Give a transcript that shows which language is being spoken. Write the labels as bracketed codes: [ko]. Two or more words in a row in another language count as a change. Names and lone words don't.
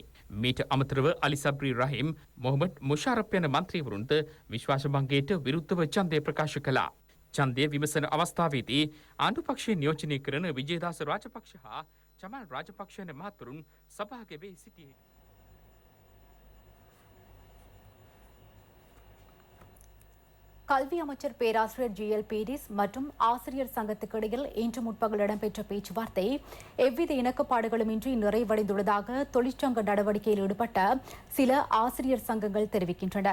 [si] මීට අමතරව අලි සබ්රි රහීම්, මොහමඩ් මුෂාරෆ් යන මන්ත්‍රීවරුන්ද විශ්වාසභංගයට විරුද්ධව ඡන්දය ප්‍රකාශ කළා. ඡන්දය විමසන අවස්ථාවේදී ආණ්ඩු පක්ෂය නියෝජනය කරන විජේදාස රාජපක්ෂ හා චමල් රාජපක්ෂ යන මහත්වරුන් සභාගයේ සිටියේ. [ta] கல்வி அமைச்சர் பேராசிரியர் ஜிஎல் பீரிஸ் மற்றும் ஆசிரியர் சங்கத்துக்கு இடையில் இன்று முற்பகல் இடம்பெற்ற பேச்சுவார்த்தை எவ்வித இணக்கப்பாடுகளுமின்றி நிறைவடைந்துள்ளதாக தொழிற்சங்க நடவடிக்கையில் ஈடுபட்ட சில ஆசிரியர் சங்கங்கள் தெரிவிக்கின்றன.